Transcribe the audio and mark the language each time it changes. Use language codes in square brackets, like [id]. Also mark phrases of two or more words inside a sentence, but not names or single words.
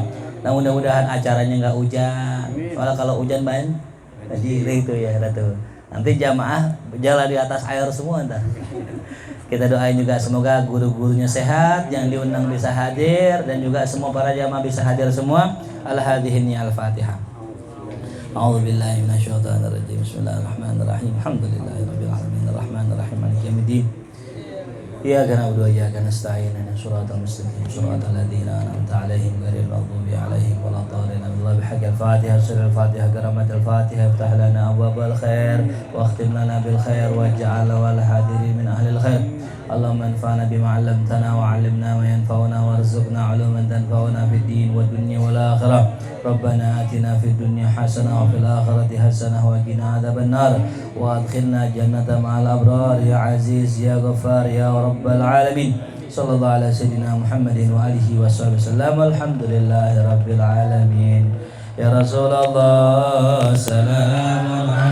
[id] Nah, mudah-mudahan acaranya enggak hujan. Soalnya kalau hujan jadi itu ya tuh. Nanti jamaah jalan di atas air semua ntar. Kita doain juga semoga guru-gurunya sehat, yang diundang bisa hadir, dan juga semua para jamaah bisa hadir semua. [ar] إلى هذه الفاتحة. أعوذ بالله من الشيطان الرجيم. بسم الله الرحمن الرحيم. الحمد لله رب العالمين. الرحمن الرحيم. مالك يوم الدين. إياك نعبد وإياك نستعين. اهدنا الصراط المستقيم. صراط الذين أنعمت عليهم غير المغضوب عليهم ولا الضالين. بالله بحق الفاتحة، سر الفاتحة، كرامة الفاتحة، افتح لنا أبواب الخير واختم لنا بالخير واجعل والحاضرين من أهل الخير. اللهم انفعنا بما علمتنا وعلمنا ما ينفعنا وارزقنا علوما تنفعنا في الدين والدنيا والآخرة. ربنا آتنا في الدنيا حسنة وفي الآخرة حسنة وقنا عذاب النار وأدخلنا الجنة مع الأبرار يا عزيز يا غفار يا رب العالمين. صلى الله على سيدنا محمد وآله وسلم. الحمد لله رب العالمين. يا رسول الله، سلام